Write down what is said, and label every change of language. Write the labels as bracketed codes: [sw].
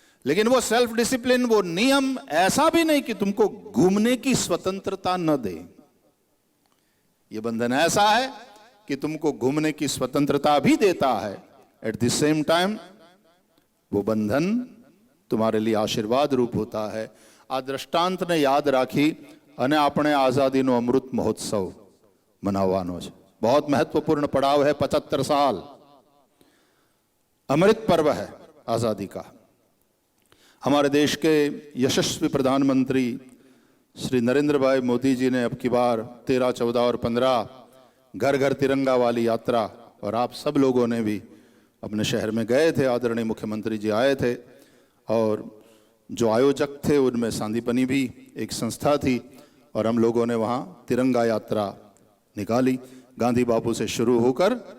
[hi] लेकिन वो self discipline, वो नियम ऐसा भी नहीं कि तुमको घूमने की स्वतंत्रता न दे। ये बंधन ऐसा है कि तुमको घूमने की स्वतंत्रता भी देता है, [en] at the same time [hi] वो बंधन तुम्हारे लिए आशीर्वाद रूप होता है। [gu] आ दृष्टांत ने याद राखी અને આપણે આઝાદીનો અમૃત મહોત્સવ મનાવવાનો છે। [hi] बहुत महत्वपूर्ण पड़ाव है, 75 साल अमृत पर्व है आजादी का। हमारे देश के यशस्वी प्रधानमंत्री श्री नरेंद्र भाई मोदी जी ने अब की बार 13, 14 और 15 घर घर तिरंगा वाली यात्रा, और आप सब लोगों ने भी अपने शहर में गए थे, आदरणीय मुख्यमंत्री जी आए थे, और जो आयोजक थे उनमें सांदीपनी भी एक संस्था थी, और हम लोगों ने वहाँ तिरंगा यात्रा निकाली, गांधी बापू से शुरू होकर